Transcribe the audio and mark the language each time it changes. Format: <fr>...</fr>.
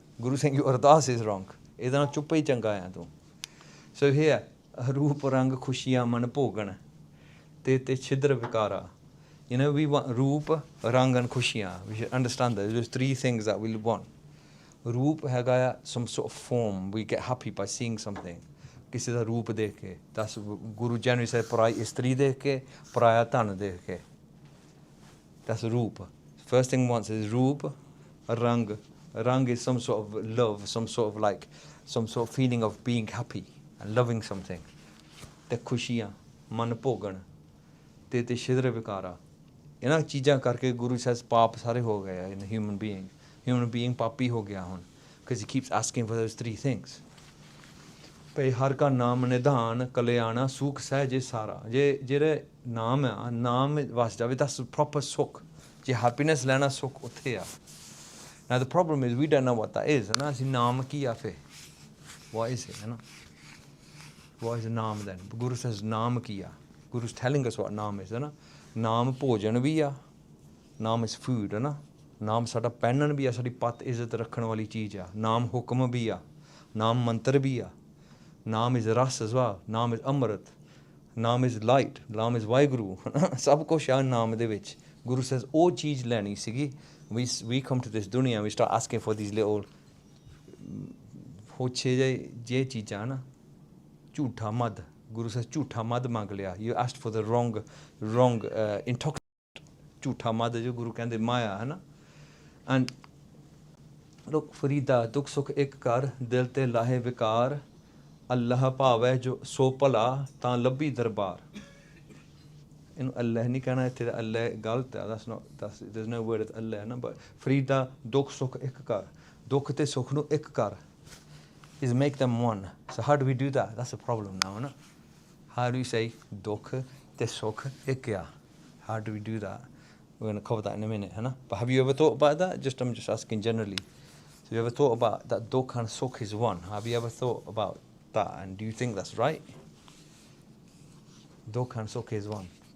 <en>Guru saying your ardas is wrong.</en> <pa>Idna chuppe changa ya tu.</pa> <en>So here,</en> <pa>roop rang khushiyan man bhogan, te chidra vikara.</pa> <en>You know, we want roop, rang and khushiyan. We should understand that. There's three things that we want.</en> <pa>Roop hagaya,</pa> <en>some sort of form. We get happy by seeing something.</en> <pa>ਕਿਸੇ ਦਾ ਰੂਪ ਦੇਖ ਕੇ। ਦਸ ਗੁਰੂ generally ਸੇ ਪਰਾਈ ਇਸਤਰੀ ਦੇਖ ਕੇ, ਪਰਾਇਆ ਧਨ ਦੇਖ ਕੇ।</pa> <en>That's roop. First thing wants is roop, rang. Rang is some sort of love, some sort of like, some sort of feeling of being happy and loving something.</en> <pa>ਤੇ ਖੁਸ਼ੀਆਂ, ਮਨ ਭੋਗਣ, ਤੇ ਸ਼ਿਦਰ ਵਿਕਾਰਾ। ਇਹਨਾਂ ਚੀਜ਼ਾਂ ਕਰਕੇ ਗੁਰੂ says ਪਾਪ ਸਾਰੇ ਹੋ ਗਏ</pa> <en>in a human being. Human being</en> <pa>ਪਾਪੀ ਹੋ ਗਿਆ ਹੁਣ,</pa> <en>because he keeps asking for those three things.</en> <pa>ਭਈ ਹਰ ਕਾ ਨਾਮ ਨਿਧਾਨ ਕਲਿਆਣਾ ਸੁਖ ਸਹਿਜੇ ਸਾਰਾ। ਜਿਹੜੇ ਨਾਮ ਆ, ਨਾਮ ਵਸ ਜਾਵੇ,</pa> <en>that's proper</en> <pa>ਸੁੱਖ। ਜੇ ਹੈਪੀਨੈਸ ਲੈਣਾ, ਸੁੱਖ ਉੱਥੇ ਆ।</pa> <en>Now the problem is we don't know what that is,</en> <pa>ਹੈ ਨਾ। ਅਸੀਂ ਨਾਮ ਕੀ ਆ ਫਿਰ?</pa> <en>What is it, ਹੈ ਨਾ? What is naam then? Guru says</en> <pa>ਨਾਮ ਕੀ ਆ?</pa> <en>Guru's telling us what naam is,</en> <pa>ਹੈ ਨਾ। ਨਾਮ ਭੋਜਨ ਵੀ ਆ,</pa> <en>naam is food,</en> <pa>ਹੈ ਨਾ। ਨਾਮ ਸਾਡਾ ਪਹਿਨਣ ਵੀ ਆ, ਸਾਡੀ ਪੱਤ ਇੱਜ਼ਤ ਰੱਖਣ ਵਾਲੀ ਚੀਜ਼ ਆ। ਨਾਮ ਹੁਕਮ ਵੀ ਆ, ਨਾਮ ਮੰਤਰ ਵੀ ਆ।</pa> <en>Naam is ras as well, naam is amrit, naam is light, naam is WhyGuru।</en> <pa>ਸਭ ਕੁਛ ਆ ਨਾਮ ਦੇ ਵਿੱਚ।</pa> <en>Guru says</en> <pa>ਉਹ ਚੀਜ਼ ਲੈਣੀ ਸੀਗੀ।</pa> <en>We come to this dunya and we start asking for these little</en> <pa>ਹੋਛੇ ਜੇ ਚੀਜ਼ਾਂ ਨਾ। ਝੂਠਾ ਮਦ, Guru says ਝੂਠਾ ਮਦ ਮੰਗ ਲਿਆ।</pa> <en>You asked for the wrong intoxicant,</en> <pa>ਝੂਠਾ ਮਦ ਜੋ ਗੁਰੂ ਕਹਿੰਦੇ ਮਾਇਆ, ਹੈ ਨਾ।</pa> <en>And look,</en> <pa>ਫਰੀਦਾ ਦੁੱਖ ਸੁੱਖ ਇੱਕ ਕਰ, ਦਿਲ ਤੇ ਲਾਹੇ ਵਿਕਾਰ, ਅੱਲਾਹ ਭਾਵੈ ਜੋ ਸੋ ਭਲਾ, ਤਾਂ ਲੱਭੀ ਦਰਬਾਰ। ਇਹਨੂੰ ਅੱਲਾਹ ਨਹੀਂ ਕਹਿਣਾ ਇੱਥੇ, ਤਾਂ ਅੱਲਾਹ ਗਲਤ ਹੈ।</pa> <en>there's no word Allah, ਨਾ। but</en> <pa>ਫਰੀਦਾ ਦੁੱਖ ਸੁੱਖ ਇੱਕ ਕਰ,</pa> <en>ਦੁੱਖ ਤੇ ਸੁੱਖ ਨੂੰ ਇੱਕ ਕਰ, is make them one. So how do we do that? That's a problem now, ਨਾ। How do you say ਦੁੱਖ ਤੇ ਸੁੱਖ ਇੱਕ ਆ? How do we do that? We're going to cover that in a minute,</en> <pa>ਹੈ ਨਾ।</pa> <en>but have you ever thought about that? I'm just asking generally. So you ever thought about that Dukh and Sukh is one? Have you ever thought about that, and do you think that's right? Dukh and Sukh is one.</en>